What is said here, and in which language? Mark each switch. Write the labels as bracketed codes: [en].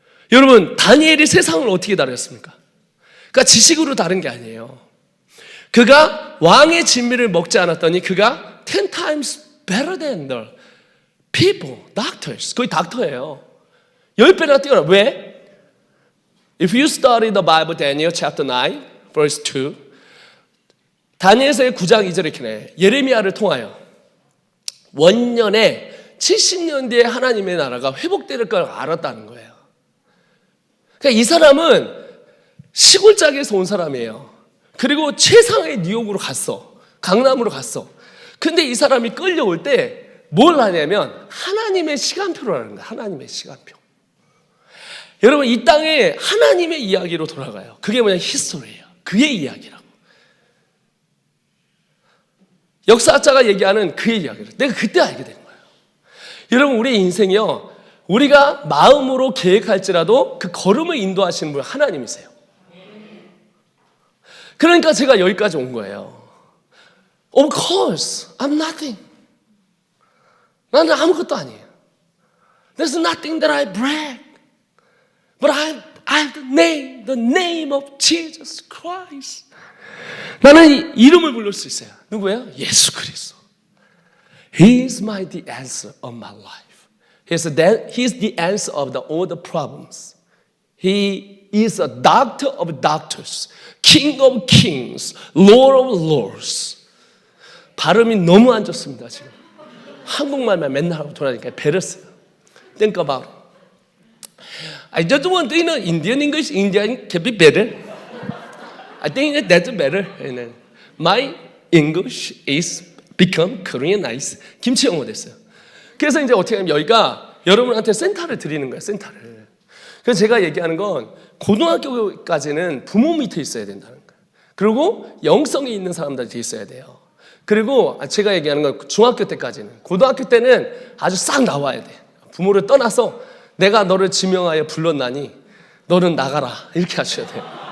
[ko] 여러분 다니엘이 세상을 어떻게 다뤘습니까? 그러니까 지식으로 다른 게 아니에요. 그가 왕의 진미를 먹지 않았더니 그가 [en] 10 times better than the people, doctors. [ko] 거의 닥터예요. 10배나 뛰어나. 왜? [en] If you study the Bible, Daniel chapter 9, verse 2, [ko] 다니엘서의 9장 2절에 이렇게 내. 예레미야를 통하여 원년에 70년 뒤에 하나님의 나라가 회복될 걸 알았다는 거예요. 그러니까 이 사람은 시골짜기에서 온 사람이에요. 그리고 최상의 뉴욕으로 갔어. 강남으로 갔어. 근데 이 사람이 끌려올 때 뭘 하냐면 하나님의 시간표라는 거예요. 하나님의 시간표. 여러분 이 땅에 하나님의 이야기로 돌아가요. 그게 뭐냐? 히스토리예요. 그의 이야기라고. 역사학자가 얘기하는 그의 이야기를 내가 그때 알게 된 거예요. 여러분 우리의 인생이요. 우리가 마음으로 계획할지라도 그 걸음을 인도하시는 분 하나님이세요. 그러니까 제가 여기까지 온 거예요. [en] Of course, I'm nothing. [ko] 나는 아무것도 아니에요. [en] There's nothing that I brag. But I have the name of Jesus Christ. [ko] 나는 이름을 부를 수 있어요. 누구예요? 예수 그리스도. [en] He is the answer of my life. He is the answer of all the problems. He is a doctor of doctors, King of kings, Lord of lords. [ko] 발음이 너무 안 좋습니다 지금. 한국말만 맨날 하고 돌아다니까 배렸어요. [en] Think about it. I just want to know Indian English. Indian can be better. I think that's better. My English is become Koreanized. [ko] 김치 영어 됐어요. 그래서 이제 어떻게 하면 여기가 여러분한테 센터를 드리는 거예요. 센터를. 그래서 제가 얘기하는 건 고등학교까지는 부모 밑에 있어야 된다는 거예요. 그리고 영성이 있는 사람들이 있어야 돼요. 그리고 제가 얘기하는 건 중학교 때까지는. 고등학교 때는 아주 싹 나와야 돼. 부모를 떠나서 내가 너를 지명하여 불렀나니 너는 나가라. 이렇게 하셔야 돼요.